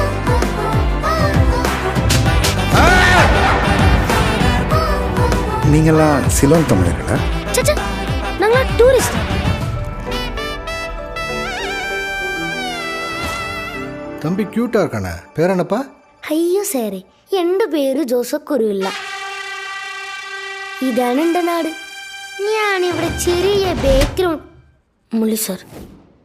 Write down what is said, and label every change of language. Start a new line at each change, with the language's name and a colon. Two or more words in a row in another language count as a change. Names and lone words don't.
Tamil: நீங்களாம் சிலோன் தமிழர்களா? நாங்களா டூரிஸ்ட். தம்பி கியூட்டா இருக்கானே, பேர் என்னப்பா?
Malayalam: അയ്യോ സാറേ, എൻ്റെ പേര് ജോസഫ് കുരുവില്ല. ഇതാണ് എൻ്റെ നാട്. ഞാനിവിടെ ചെറിയ ബാക്ക്ഗ്രൗണ്ട്. മുള്ളി സാർ,